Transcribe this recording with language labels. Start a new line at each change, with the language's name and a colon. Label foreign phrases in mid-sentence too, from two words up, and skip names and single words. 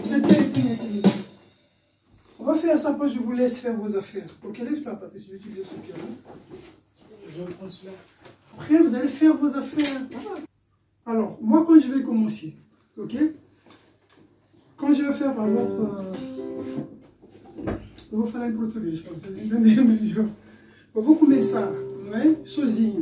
French: On va faire ça, après je vous laisse faire vos affaires. Ok, lève-toi, Patrice, je vais utiliser ce piano. Je vais prendre celui-là. Après, vous allez faire vos affaires. Alors, moi, quand je vais commencer, ok? Quand je vais faire, par exemple,
Portuguese: eu vou falar em português, para vocês entenderem melhor. Eu vou começar, não é? Sozinho.